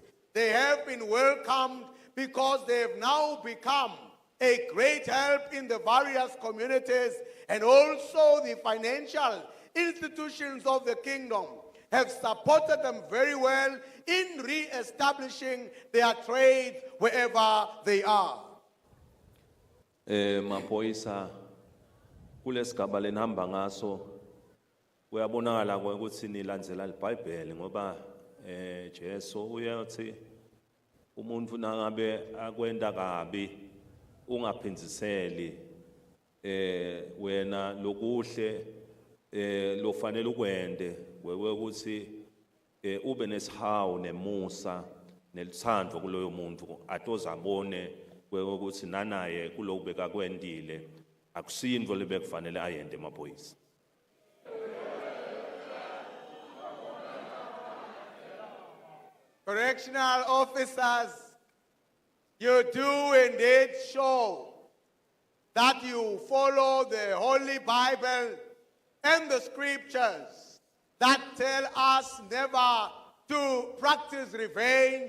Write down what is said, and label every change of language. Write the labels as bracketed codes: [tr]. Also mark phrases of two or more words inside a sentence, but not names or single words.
[en] They have been welcomed because they have now become a great help in the various communities, and also the financial institutions of the kingdom have supported them very well in re-establishing their trade wherever they are. [ss] Maphoyisa kulesigaba lenihamba ngaso kuyabonakala ukuthi nilandzela iBhayibheli ngoba Jesu uyathi umuntu nangabe akwenda kabi ungaphindiseli wena lokuhle lofanele ukwende wewe ukuthi ube nesihawu nemusa nelithando kuloyo muntu atozabone wewe ukuthi nanaye kulokubeka kwendile akusindvo lebekufanele ayende emaphoyisa. [en] Correctional officers, you do indeed show that you follow the Holy Bible and the scriptures that tell us never to practice revenge.